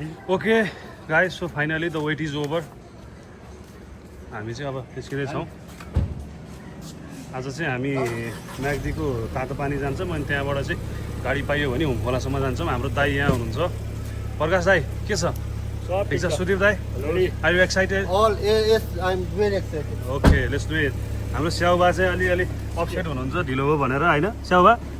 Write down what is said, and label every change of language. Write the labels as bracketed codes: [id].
[en] Okay guys, so finally the wait is over. [ne] हामी चाहिँ अब निस्किँदैछौँ। आज चाहिँ हामी म्याग्दीको तातो पानी जान्छौँ अनि त्यहाँबाट चाहिँ गाडी पाइयो भने हुम खोलासम्म जान्छौँ। हाम्रो दाई यहाँ हुनुहुन्छ, प्रकाश दाई। के छ? ठिक छ? [en] सुदीप दाई, are you excited? Yes, I'm very excited. Okay, let's do it. [ne] हाम्रो स्याउबा चाहिँ अलिअलि अपसेट हुनुहुन्छ ढिलो हो भनेर, होइन स्याउबा?